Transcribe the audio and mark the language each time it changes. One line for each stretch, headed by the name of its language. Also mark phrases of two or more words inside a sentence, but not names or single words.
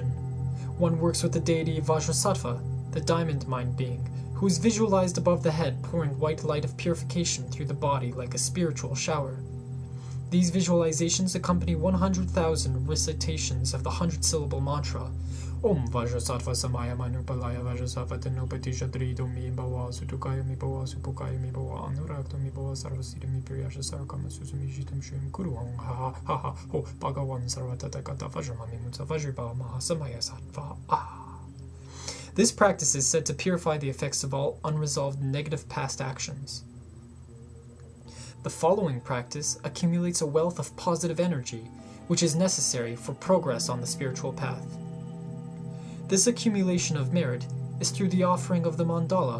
English: One works with the deity Vajrasattva, the diamond mind being, who is visualized above the head pouring white light of purification through the body like a spiritual shower. These visualizations accompany 100,000 recitations of the 100-syllable mantra,
Sanskrit: ॐ वज्रसत्त्व समय मनुपालय वज्रसत्त्व तेनोपति शद्रिदो मि बव सुतुकाय मि बव सुपुकाय मि बव अनुरक्त मि बव सर्वसित मि प्रियश सरकम सुसुमि जितम् श्रीं कुरु हों ह ह ह हो भगवन् सर्वतथागत वज्रमामि मुत्स वज्रिब महासमय सत्त्व
English: This practice is said to purify the effects of all unresolved negative past actions. The following practice accumulates a wealth of positive energy, which is necessary for progress on the spiritual path. This accumulation of merit is through the offering of the mandala.